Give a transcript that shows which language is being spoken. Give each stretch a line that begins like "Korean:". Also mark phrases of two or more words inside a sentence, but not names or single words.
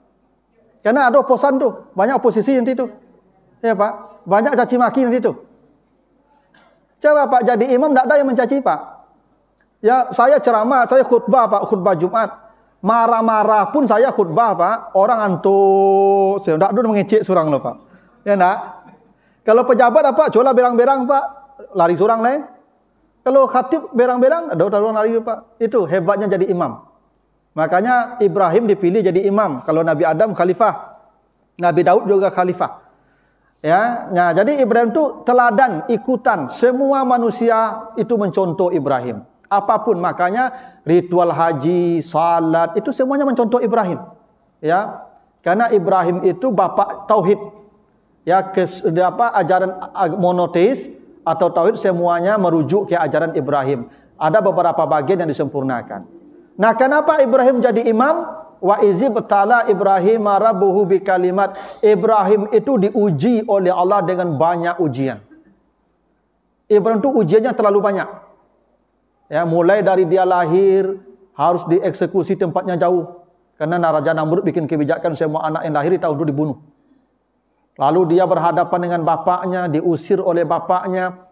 Indonesian: Karena ada oposan tu, banyak oposisi nanti tu. Ya Pak, banyak caci maki nanti tu. Coba Pak jadi imam tak ada yang mencaci Pak. Ya saya ceramah, saya khutbah Pak, khutbah Jumat. Marah-marah pun saya khutbah Pak. Orang antuk, saya tak ada mengecek surang lo Pak. Ya nak. Kalau pejabat apa? Cola berang-berang Pak, lari surang lah. Kalau khatib berang-berang, ada orang lari Pak. Itu hebatnya jadi imam. Makanya Ibrahim dipilih jadi imam. Kalau Nabi Adam khalifah, Nabi Daud juga khalifah. Ya, nah, jadi Ibrahim itu teladan, ikutan. Semua manusia itu mencontoh Ibrahim. Apapun, makanya ritual haji, salat, itu semuanya mencontoh Ibrahim. Ya, karena Ibrahim itu bapak tauhid. Ya, ajaran monoteis atau tauhid semuanya merujuk ke ajaran Ibrahim. Ada beberapa bagian yang disempurnakan. Nah, kenapa Ibrahim jadi imam?
Arabic: وإذ ابتلى إبراهيم ربه بكلمات.
Indonesian: Ibrahim itu diuji oleh Allah dengan banyak ujian. Ibrahim itu ujiannya terlalu banyak. Ya, mulai dari dia lahir harus dieksekusi tempatnya jauh. Karena Raja Namrud bikin kebijakan semua anak yang lahir di tahun itu dibunuh. Lalu dia berhadapan dengan bapaknya, diusir oleh bapaknya.